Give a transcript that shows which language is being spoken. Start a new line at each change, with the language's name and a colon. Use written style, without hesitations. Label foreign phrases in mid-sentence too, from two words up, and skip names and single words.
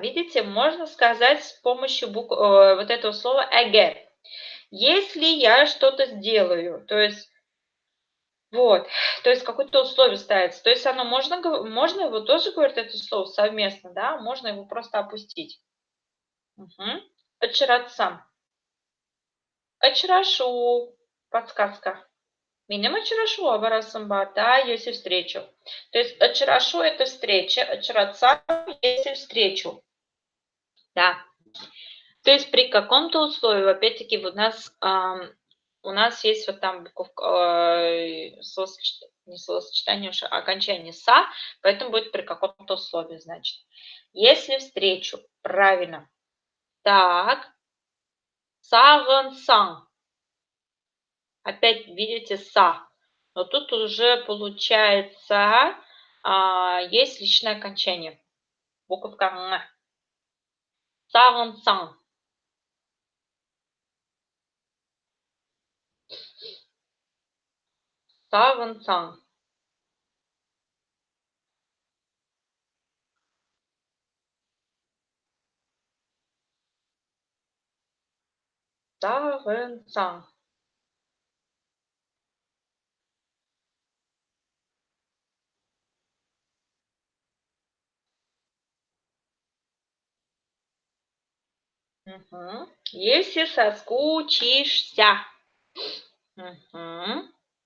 Russian: Видите, можно сказать с помощью вот этого слова эгер. Если я что-то сделаю, то есть вот, то есть какое-то условие ставится. То есть оно можно его тоже говорить, это слово совместно, да, можно его просто опустить. Угу.
Tatar: Очратсам. Очрашу. Подсказка. Минем очрашу, абарасам бар, да,
Russian: если встречу. То есть очрашу это встреча, очратсам если встречу. Да. То есть при каком-то условии, опять-таки, у нас у нас есть вот там буковка, не словосочетание, а окончание «са», поэтому будет при каком-то условии, значит. Если встречу, правильно. Так, сагынсаң. Опять видите «са». Но тут уже получается есть личное окончание. Буковка «н». Сагынсаң.
Tatar: Сагынсаң. Сагынсаң.
Russian: Угу. Если соскучишься. Угу.